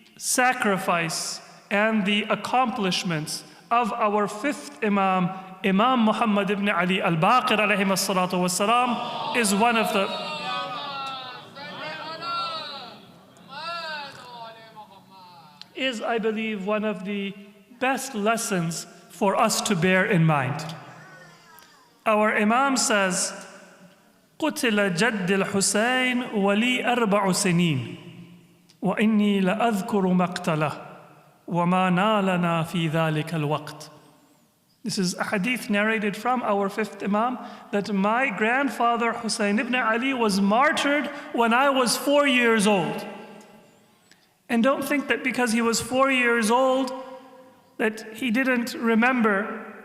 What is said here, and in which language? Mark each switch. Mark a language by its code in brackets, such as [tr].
[en] sacrifice and the accomplishments of our fifth Imam, Imam Muhammad ibn Ali al-Baqir alayhi salatu wassalam, is one of the I believe, one of the best lessons for us to bear in mind. Our Imam says, [ar] قتل جد الحسين ولي 4 سنين وإني لأذكر مقتله وما نالنا في ذلك الوقت. [en] This is a hadith narrated from our fifth Imam, that my grandfather Hussein ibn Ali was martyred when I was 4 years old. And don't think that because he was 4 years old that he didn't remember.